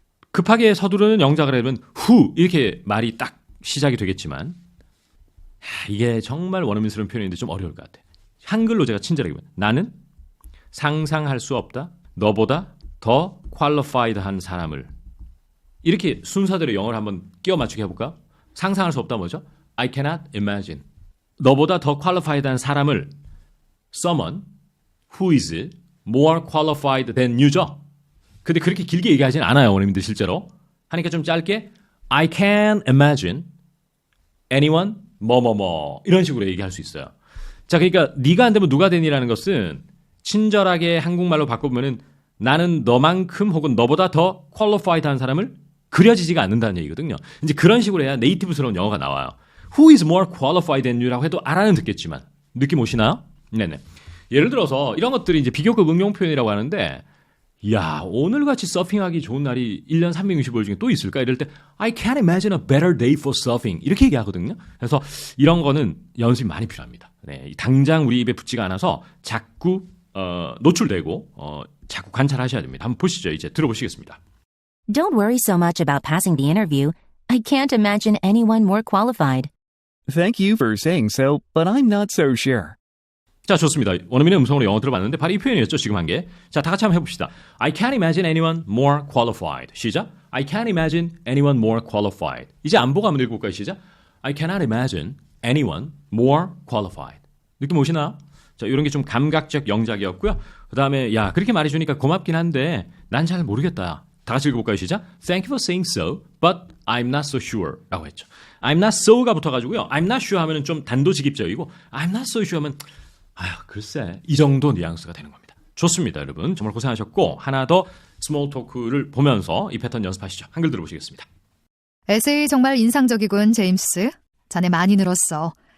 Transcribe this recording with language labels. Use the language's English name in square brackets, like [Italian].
[Korean] 급하게 서두르는 영작을 하면 who 이렇게 말이 딱 시작이 되겠지만 이게 정말 원어민스러운 표현인데 좀 어려울 것 같아요. 한글로 제가 친절하게 보면 나는 상상할 수 없다. 너보다 더 qualified한 사람을 이렇게 순서대로 영어를 한번 끼워 맞추게 해볼까? 상상할 수 없다 뭐죠? [English] I cannot imagine. [Korean] 너보다 더 qualified한 사람을 [English] someone who is more qualified than you죠. [Korean] 근데 그렇게 길게 얘기하진 않아요, 원어민들 실제로. 하니까 좀 짧게 [English] I can imagine anyone [Korean] 뭐뭐뭐 이런 식으로 얘기할 수 있어요. 자, 그러니까 네가 안 되면 누가 되니라는 것은 친절하게 한국말로 바꿔보면은 나는 너만큼 혹은 너보다 더 qualified한 사람을 그려지지가 않는다는 얘기거든요. 이제 그런 식으로 해야 네이티브스러운 영어가 나와요. [English] Who is more qualified than you라고 [Korean] 해도 알아는 듣겠지만 느낌 오시나요? 네네. 예를 들어서 이런 것들이 이제 비교급 응용 표현이라고 하는데 야, 오늘같이 서핑하기 좋은 날이 1년 365일 중에 또 있을까? 이럴 때 [English] I can't imagine a better day for surfing [Korean] 이렇게 얘기하거든요. 그래서 이런 거는 연습이 많이 필요합니다. 네, 당장 우리 입에 붙지가 않아서 자꾸 노출되고 자꾸 관찰하셔야 됩니다. 한번 보시죠. 이제 들어보시겠습니다. [English] Don't worry so much about passing the interview. I can't imagine anyone more qualified. Thank you for saying so, but I'm not so sure. [Korean] 자, 좋습니다. 원어민의 음성으로 영어 들어봤는데 바로 이 표현이었죠, 지금 한 게. 자, 다 같이 한번 해봅시다. [English] I can't imagine anyone more qualified. [Korean] 시작. [English] I can't imagine anyone more qualified. [Korean] 이제 안보가 한번 읽어볼까요? 시작. [English] I cannot imagine anyone more qualified. [Korean] 느낌 오시나요? 자, 이런 게 좀 감각적 영작이었고요. 그 다음에 야, 그렇게 말해주니까 고맙긴 한데 난 잘 모르겠다. 다 같이 읽어볼까요? 시작. [English] Thank you for saying so, but I'm not so sure. [Korean] 라고 했죠. [English] I'm not so가 [Korean] 붙어가지고요. [English] I'm not sure [Korean] 하면은 좀 단도직입적이고 [English] I'm not so sure [Korean] 하면 글쎄 이 정도 뉘앙스가 되는 겁니다. 좋습니다, 여러분. 정말 고생하셨고 하나 더 스몰 토크를 보면서 이 패턴 연습하시죠. 한글 들어보시겠습니다. 에세이 정말 인상적이군, 제임스. 자네 많이 늘었어.